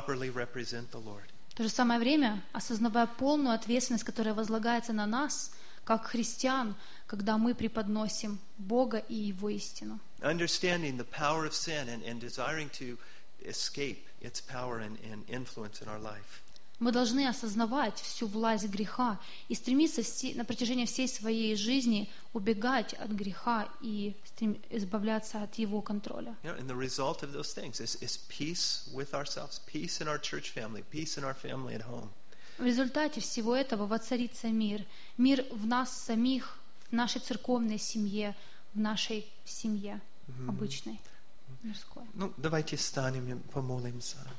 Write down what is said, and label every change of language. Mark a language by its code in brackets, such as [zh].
[ru] То же самое время, осознавая полную ответственность, которая возлагается на нас, как христиан, когда мы преподносим Бога и Его истину. [en] Understanding the power of sin and desiring to escape its power and influence in our life. [ru] Мы должны осознавать всю власть греха и стремиться на протяжении всей своей жизни убегать от греха и избавляться от его контроля. [en] You know, and the result of those things is peace with ourselves, peace in our church family, peace in our family at home. [ru] В результате всего этого воцарится мир. Мир в нас самих, в нашей церковной семье, в нашей семье обычной, мирской. Ну, давайте встанем и помолимся.